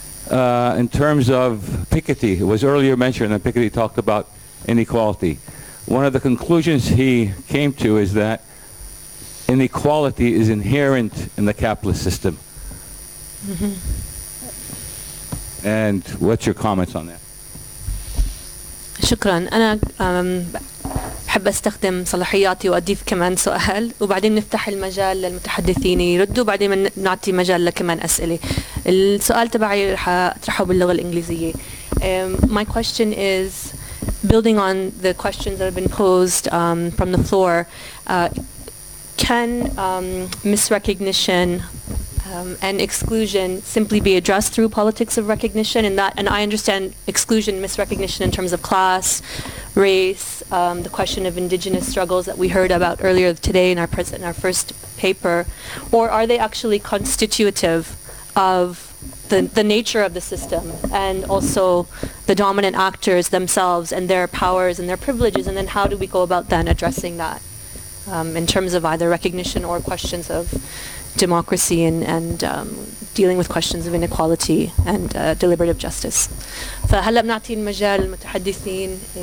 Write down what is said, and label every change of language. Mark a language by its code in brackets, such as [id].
[en] In terms of Piketty, it was earlier mentioned that Piketty talked about inequality. One of the conclusions he came to is that inequality is inherent in the capitalist system. Mm-hmm. And what's your comments on that? [ar] شكرا. أنا بحب أستخدم صلاحياتي وأضيف كمان سؤال، وبعدين نفتح المجال للمتحدثين يردوا، وبعدين نعطي مجال لكمان أسئلة. السؤال تبعي رح أطرحه باللغة الإنجليزية. [en] My question is, building on the questions that have been posed from the floor, can misrecognition and exclusion simply be addressed through politics of recognition? And I understand exclusion, misrecognition in terms of class, race, the question of indigenous struggles that we heard about earlier today in our first paper, or are they actually constitutive of the nature of the system, and also the dominant actors themselves and their powers and their privileges, and then how do we go about then addressing that in terms of either recognition or questions of democracy and dealing with questions of inequality and deliberative justice. [ar] فهلا بنعطي المجال للمتحدثين.